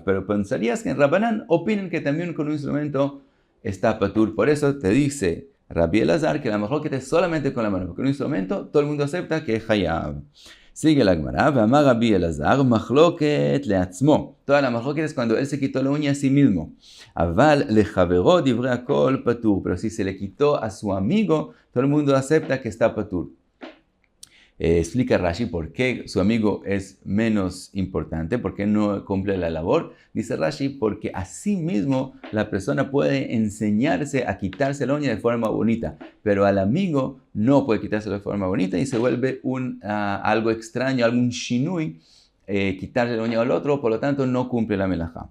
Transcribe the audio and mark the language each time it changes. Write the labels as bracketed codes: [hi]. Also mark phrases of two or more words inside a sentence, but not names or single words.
[es] Pero pensarías que en Rabbanán opinan que también con un instrumento está patur. Por eso te dice Rabbi Elazar que la machloket es solamente con la mano, porque un instrumento todo el mundo acepta que es hayav. Sigue la Gemara, [he] ואמר רבי אלעזר מחלוקת לעצמו. [es] Toda la machloket es cuando él se quitó la uña a sí mismo. [he] אבל לחבירו דברי הכל פטור. [es] Pero si se le quitó a su amigo, todo el mundo acepta que está patur. Explica Rashi por qué su amigo es menos importante, por qué no cumple la labor. Dice Rashi, porque así mismo la persona puede enseñarse a quitarse la uña de forma bonita, pero al amigo no puede quitárselo de forma bonita y se vuelve algo extraño, algún shinui, quitarle la uña al otro, por lo tanto no cumple la melajá.